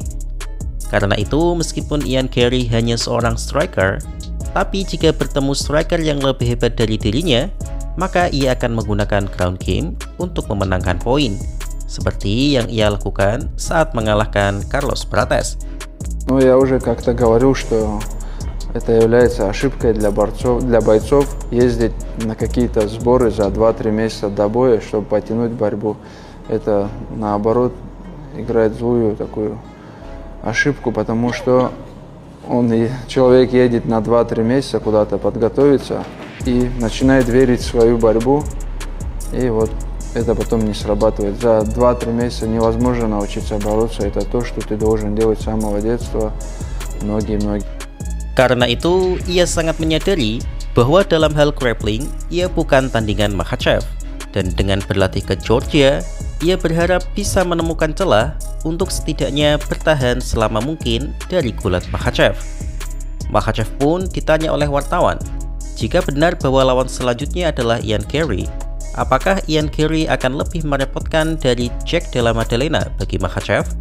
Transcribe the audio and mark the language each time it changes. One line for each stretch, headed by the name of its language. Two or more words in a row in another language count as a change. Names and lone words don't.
Indonesian: Karena itu, meskipun Ian Garry hanya seorang striker, tapi jika bertemu striker yang lebih hebat dari dirinya, maka ia akan menggunakan
English: ground game
Indonesian: untuk memenangkan poin, seperti yang ia lakukan saat mengalahkan Carlos Prates.
Russian: Ну, я уже как-то говорил, что это является ошибкой для бойцов ездить на какие-то сборы за 2-3 месяца до боя, чтобы потянуть борьбу. Это, наоборот, играет злую такую ошибку, потому что человек едет на 2-3 месяца куда-то подготовиться и начинает верить в свою борьбу, и вот это потом не срабатывает. За 2-3 месяца невозможно научиться бороться, это то, что ты должен делать с самого детства, многие.
Indonesian: Karena itu, ia sangat menyadari bahwa dalam hal grappling, ia bukan tandingan Makhachev, dan dengan berlatih ke Georgia, ia berharap bisa menemukan celah untuk setidaknya bertahan selama mungkin dari gulat Makhachev. Makhachev pun ditanya oleh wartawan, jika benar bahwa lawan selanjutnya adalah Ian Garry, apakah Ian Garry akan lebih merepotkan dari Jack Della Maddalena bagi Makhachev?